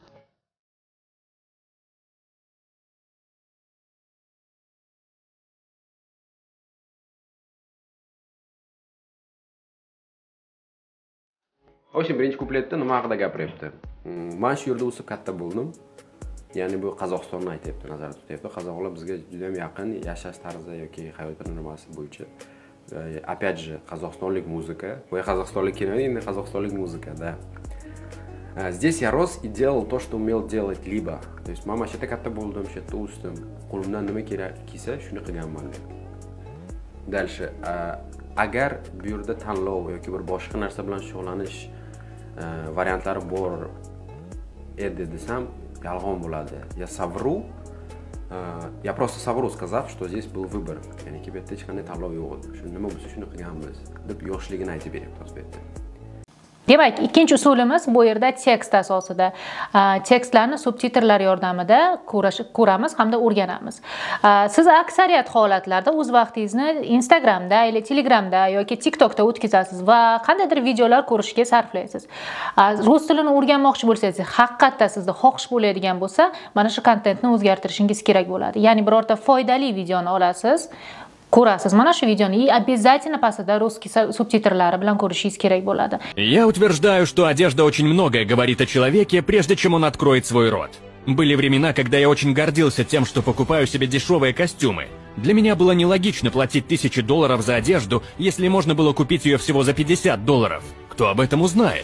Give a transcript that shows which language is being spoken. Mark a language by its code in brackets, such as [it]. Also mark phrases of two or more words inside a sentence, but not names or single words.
[uz] O'sha birinchi kupletda nima haqida gapiryapti? Men shu yerda o'sib katta bo'ldim. Ya'ni bu Qozog'istonni aytayapti, nazarda tutyapti. Qozoqlar bizga juda ham yaqin, yashash tarzi yoki hayot normasi bo'yicha. [ru] Опять же, [uz] qozog'istonlik muzika. Bu qozog'istonlik kino, endi qozog'istonlik muzika, [ru] да. Здесь я рос и делал то, что умел делать либо. То есть [uz] mama shu yerda katta bo'ldim, shu yerda o'sdim. Qo'limdan nima kerak kelsa, shuni qilganman. Дальше, agar bu yerda tanlov yoki bir boshqa narsa bilan shug'ullanish variantlari bor edi desam, yolg'on bo'ladi. [ru] Я совру, я просто совру, сказав, что здесь был выбор. [uz] Ya'ni bu yerda hech qanday tanlov yo'q edi. Shuni nima bo'lsa shuni qilganmiz deb yoshligini aytib beryapti o'zbekda. Demak, ikkinchi usulimiz bu yerda tekst asosida. Tekstlarni subtitrlar yordamida ko'ramiz hamda o'rganamiz. Siz aksariyat holatlarda o'z vaqtingizni Instagramda yoki Telegramda yoki TikTokda o'tkazasiz va qandaydir videolar ko'rishga sarflaysiz. Rus tilini o'rganmoqchi bo'lsangiz, haqiqatda sizda xohish bo'ladigan bo'lsa, mana shu kontentni o'zgartirishingiz kerak bo'ladi. Ya'ni birorta foydali videoni olasiz, ko'rasiz. Mana shu videoni обязательно pastda russkiy subtitrlari bilan ko'rishingiz kerak bo'ladi. [ru] Я утверждаю, что одежда очень многое говорит о человеке, прежде чем он откроет свой рот. Были времена, когда я очень гордился тем, что покупаю себе дешевые костюмы. Для меня было нелогично платить $1000 за одежду, если можно было купить ее всего за $50. Кто об этом узнает?